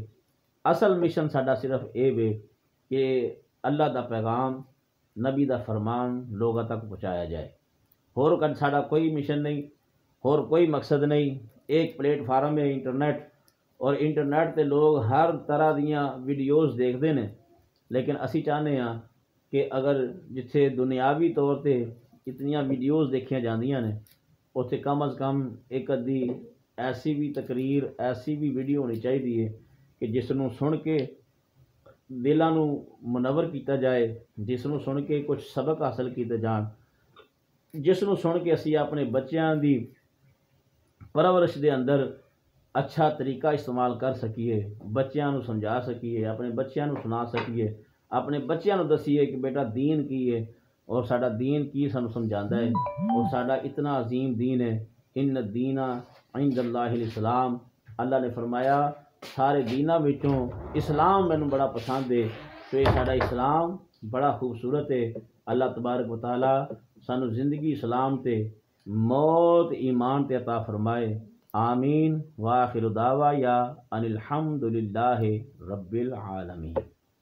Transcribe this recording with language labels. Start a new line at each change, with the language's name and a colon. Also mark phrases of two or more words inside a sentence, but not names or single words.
Punjabi: اصل مشن ساڈا صرف اے وے کہ اللہ دا پیغام، نبی دا فرمان
Urdu: لوگوں تک پہنچایا جائے،
Punjabi: اور ساڈا کوئی مشن نہیں، اور کوئی مقصد نہیں۔ ایک پلیٹ فارم ہے انٹرنیٹ، اور انٹرنیٹ تے لوگ ہر طرح دیاں ویڈیوز دیکھتے ہیں، لیکن اسی چاہتے ہیں کہ اگر جتھے دنیاوی طور تے اتنیاں ویڈیوز دیکھیاں جاندیاں نے، اتنے کم از کم ایک ادھی ایسی بھی تقریر، ایسی بھی ویڈیو ہونی چاہیے کہ جس نو سن کے دلاں نو منور کیتا جائے، جس نو سن کے کچھ سبق حاصل کیتے جان، جس نو سن کے اسی اپنے بچیاں دی پرورش دے اندر اچھا طریقہ استعمال کر سکیے، بچیاں نو سمجھا سکیے، اپنے بچیاں نو سنا سکیے، اپنے بچیاں نو دسیے کہ بیٹا دین کی ہے اور ساڈا دین کی سانو سمجھاندا ہے، اور ساڈا اتنا عظیم دین ہے،
Arabic: ان الدین عند اللہ الاسلام،
Punjabi: اللہ نے فرمایا سارے دیناں وچوں اسلام مینوں بڑا پسند ہے، تو یہ ساڈا اسلام بڑا خوبصورت ہے۔ اللہ تبارک و تعالی سانو زندگی اسلام تے موت ایمان تے عطا فرمائے۔ آمین۔
Arabic: وآخر دعوایا ان الحمد للہ رب العالمین۔